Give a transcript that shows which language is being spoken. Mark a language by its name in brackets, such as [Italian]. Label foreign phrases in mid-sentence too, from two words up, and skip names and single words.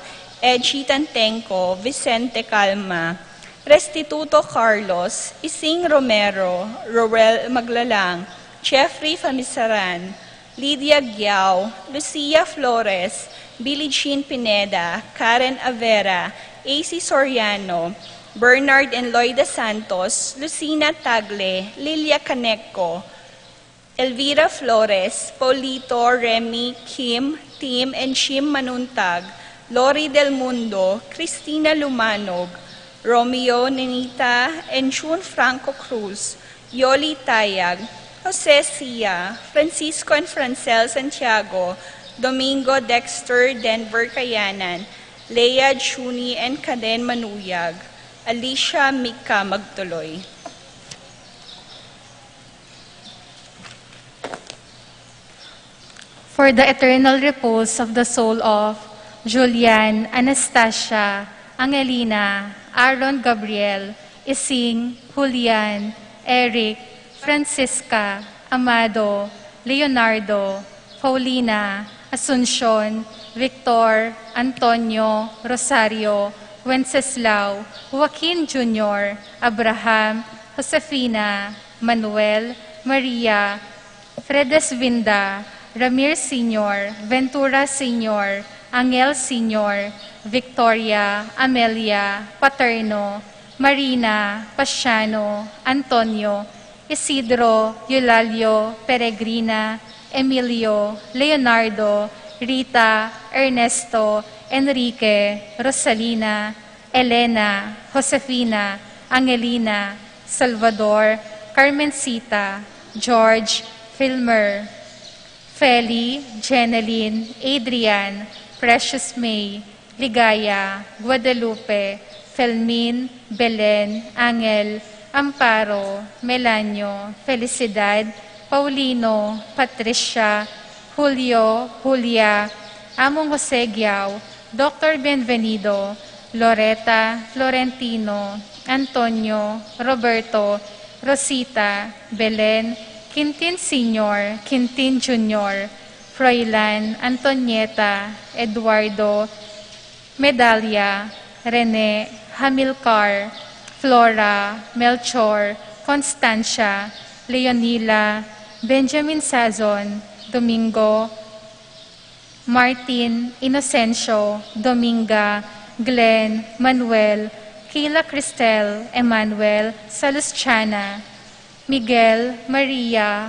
[English] Edgy Tantenco, Vicente Calma, Restituto Carlos, Ising Romero, Roel Maglalang, Jeffrey Famisaran, Lydia Giao, Lucia Flores, Billie Jean Pineda, Karen Avera, AC Soriano, Bernard and Loida Santos, Lucina Tagle, Lilia Caneco, Elvira Flores, Paulito, Remy, Kim, Tim, and Shim Manuntag, Lori Del Mundo, Cristina Lumanog, Romeo Nenita, and June Franco Cruz, Yoli Tayag, Jose Sia, Francisco and Francel Santiago, Domingo Dexter, Denver Kayanan, Leia Juni and Kaden Manuyag, Alicia Mika Magtuloy. For the eternal repose of the soul of Julian, Anastasia, Angelina, Aaron Gabriel, Ising, Julian, Eric, Francisca, Amado, Leonardo, Paulina, Asuncion, Victor, Antonio, Rosario, Wenceslao, Joaquin Jr., Abraham, Josefina, Manuel, Maria, Fredes Vinda, Ramir Sr., Ventura Sr., Angel Sr., Victoria, Amelia, Paterno, Marina, Pasiano, Antonio, Isidro, Eulalio, Peregrina, Emilio, Leonardo, Rita, Ernesto, Enrique, Rosalina, Elena, Josefina, Angelina, Salvador, Carmencita, George, Filmer, Feli, Jeneline, Adrian, Precious May, Ligaya, Guadalupe, Felmin, Belen, Angel, Amparo, Melanio, Felicidad, Paulino, Patricia, Julio, Julia, Among Jose Giao, Dr. Benvenido, Loretta, Florentino, Antonio, Roberto, Rosita, Belen, Quintin Sr., Quintin Jr., Froilan, Antonieta, Eduardo, Medalia, Rene, Hamilcar, Flora, Melchor, Constancia, Leonila, Benjamin Sazon, Domingo, Martin, Inocencio, Dominga, Glenn, Manuel, Kila Cristel, Emmanuel, Salustiana, Miguel, Maria,